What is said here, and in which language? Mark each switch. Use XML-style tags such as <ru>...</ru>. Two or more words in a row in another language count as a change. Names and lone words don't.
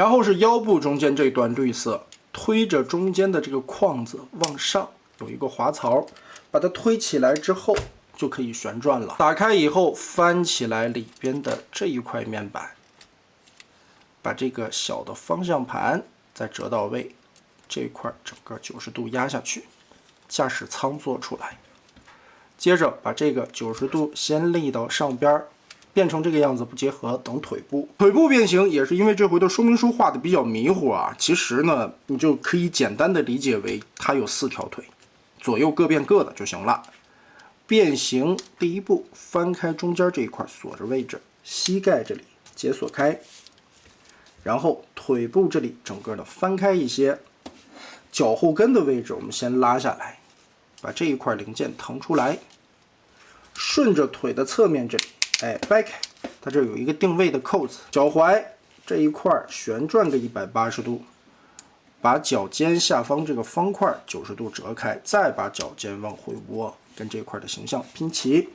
<zh>然後是腰部中間這段綠色，推着中間的這個框子往上，有一個滑槽，把它推起來之後就可以旋轉了。打開以後翻起來裡邊的這一塊面板，把這個小的方向盤再折到位，這一塊整個90度壓下去，駕駛艙做出来。接着把这个90度先立到上邊，变成这个样子，不结合，等腿部。腿部变形也是因为这回的说明书画的比较迷糊啊。其实呢，你就可以简单的理解为它有4条腿，左右各变各的就行了。变形第一步，翻開中間這一塊鎖着位置，膝蓋這裡解鎖開，然後腿部這裡整個的翻開一些，腳後跟的位置我們先拉下來，把这一塊零件腾出来，順着腿的側面這裡，掰開，它這有一個定位的扣子，腳踝這一塊旋轉個180度，把腳尖下方這個方塊90度折開，再把腳尖往回窩，跟這塊的形象拼齊。</zh>